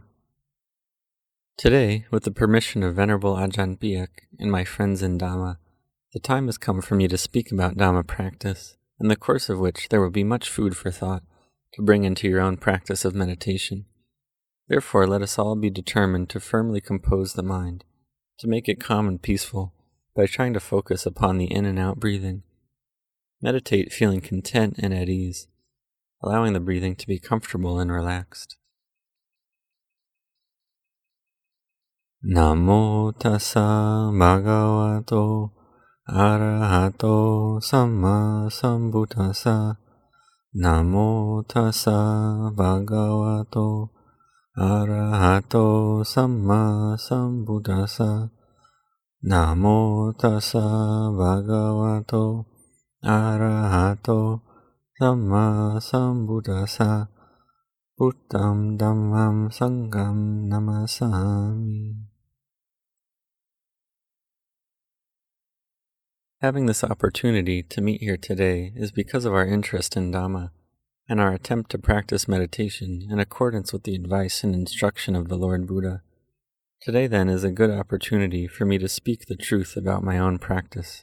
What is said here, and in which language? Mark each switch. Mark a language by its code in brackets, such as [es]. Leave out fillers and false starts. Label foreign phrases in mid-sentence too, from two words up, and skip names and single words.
[en] Today, with the permission of Venerable Ajahn Biak and my friends in Dhamma, the time has come for me to speak about Dhamma practice, in the course of which there will be much food for thought to bring into your own practice of meditation. Therefore, let us all be determined to firmly compose the mind, to make it calm and peaceful by trying to focus upon the in and out breathing. Meditate feeling content and at ease, allowing the breathing to be comfortable and relaxed. [pi] Namo tassa bhagavato arahato samma sambuddhassa. Namo tassa bhagavato arahato samma sambuddhassa. Namo tassa bhagavato arahato samma sambuddhassa. Buddham dhammam sangham namasami. [en] Having this opportunity to meet here today is because of our interest in Dhamma and our attempt to practice meditation in accordance with the advice and instruction of the Lord Buddha. Today, then, is a good opportunity for me to speak the truth about my own practice.